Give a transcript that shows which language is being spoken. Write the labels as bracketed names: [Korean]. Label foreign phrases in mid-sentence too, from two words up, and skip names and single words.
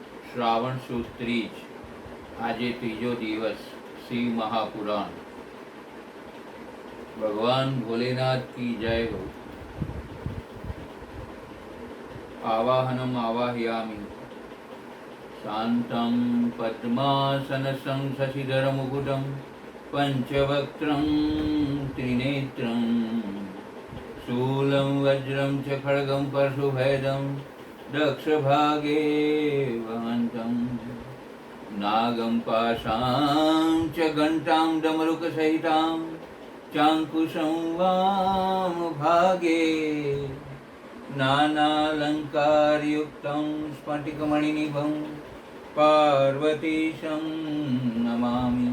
[Gujarati] શ્રાવણ સુદ ત્રીજ, આજે ત્રીજો દિવસ, શિવ મહાપુરાણ। [Hindi] ભગવાન ભોલેનાથ की जय हो। [Sanskrit] आवाहनम आवाहयामि शांतं पद्मासनसं शशिधरमुकुटं पंचवक्त्रं त्रिनेत्रं शूलं वज्रं च खड्गं परशुभेदं दक्षभागे वहन्तं नागं पाशां च घण्टां डमरुकसहितां चाङ्कुशं वामभागे नानालङ्कारयुक्तं स्फटिकमणिनिभं पार्वतीशं नमामि।